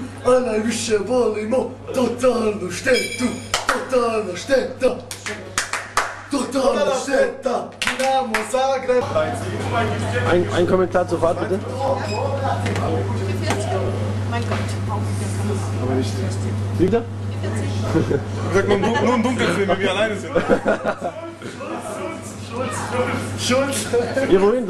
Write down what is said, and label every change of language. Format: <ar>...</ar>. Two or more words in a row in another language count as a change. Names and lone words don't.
<hr>a najviše volimo totalnu štetu, totalna šteta. Totalna šteta, Dinamo Zagreb.</hr> <de>Ein Kommentar zur Fahrt, bitte. Mein Gott, Aber nicht. Wieder? Sag mal, nur im Dunkeln, wenn wir alleine sind. Schulz. Ja, wohin?</de>